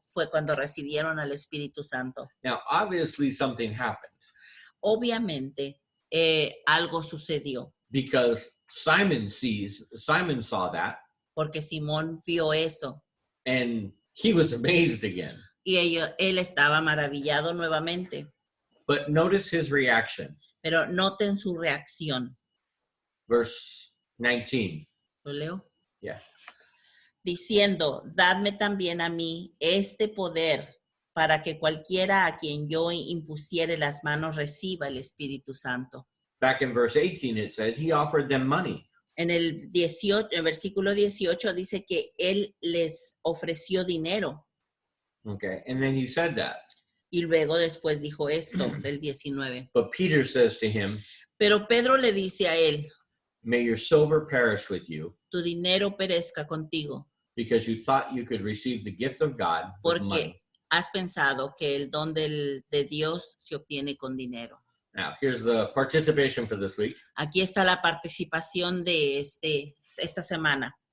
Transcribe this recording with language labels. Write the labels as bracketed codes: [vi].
[es] fue cuando recibieron al Espíritu Santo. [en] Now, obviously, something happened [es] Obviamente, algo sucedió, [en] because Simon saw that, [es] porque Simón vio eso [en] and he was amazed again. [es] y él estaba maravillado nuevamente. [en] But notice his reaction. [es] Pero noten su reacción. [en] Verse 19. [es] ¿Lo leo? [en] Yeah. [es] Diciendo, dadme también a mí este poder para que cualquiera a quien yo impusiere las manos reciba el Espíritu Santo. [en] Back in verse 18, it said he offered them money. [es] En el versículo 18 dice que él les ofreció dinero. [en] Okay, and then he said that. [es] Y luego después dijo esto del 19. [en] But Peter says to him, [es] Pero Pedro le dice a él, [en] may your silver perish with you, [es] tu dinero perezca contigo, [en] because you thought you could receive the gift of God with money. [es] porque has pensado que el don de Dios se obtiene con dinero. [en] Now, here's the participation for this week. [es] Aquí está la participación de esta semana.